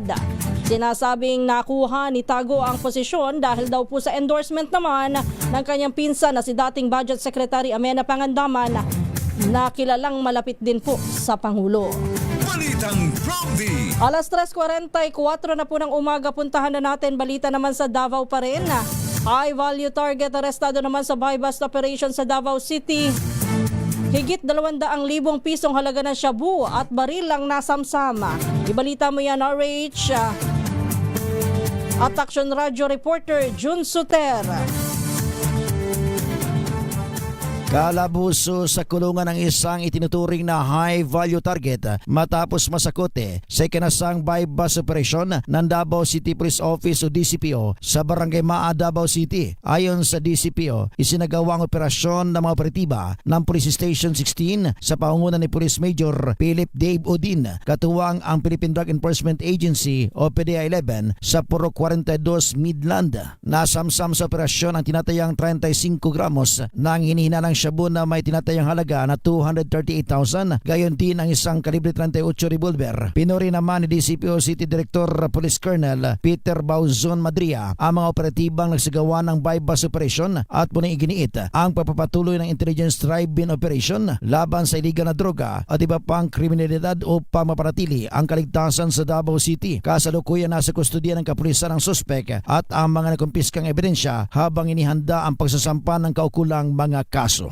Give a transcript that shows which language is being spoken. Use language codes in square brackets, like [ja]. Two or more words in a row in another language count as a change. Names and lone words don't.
[tl] Sinasabing nakuha ni Tago ang posisyon dahil daw po sa endorsement naman ng kanyang pinsan na si dating Budget Secretary Amena Pangandaman na kilalang malapit din po sa Pangulo. Balitang Prompty. Alas 3:44 na po ng umaga, puntahan na natin balita naman sa Davao pa rin. [en] High value target [tl] arestado naman sa [en] buy-bust operation [tl] sa Davao City. Higit 200,000 pisong halaga ng shabu at baril ang nasamsama. Ibalita mo yan, RH. At Action Radio reporter Jun Suter. Kalabuso sa kulungan ng isang itinuturing na [en] high-value target [tl] matapos masakote sa ikinasang [en] buy-bust operation [tl] ng Davao City Police Office o DCPO sa Barangay Maa, Davao City. Ayon sa DCPO, isinagawa ang operasyon ng mga operatiba ng Police Station 16 sa pangunan ni Police Major Philip Dave Odin, katuwang ang Philippine Drug Enforcement Agency o PDEA-11 sa Purok 42 Midland. Nasamsam sa operasyon ang tinatayang 35 gramos ng hinihinalang shabu na may tinatayang halaga na 238,000, gayon din ang isang kalibre 38 revolver. Pinuri naman ni DCPO City Director Police Colonel Peter Bauzon Madria ang mga operatibang nagsagawa ng [en] buy-bust operation [tl] at punong iginiit ang pagpapatuloy ng [en] intelligence drive-in operation [tl] laban sa iligal na droga at iba pang kriminalidad upang mapanatili ang kaligtasan sa Davao City. Kasalukuyan nasa kustodiya ng kapulisan ng suspek at ang mga nakumpiskang ebidensya habang inihanda ang pagsasampa ng kaukulang mga kaso.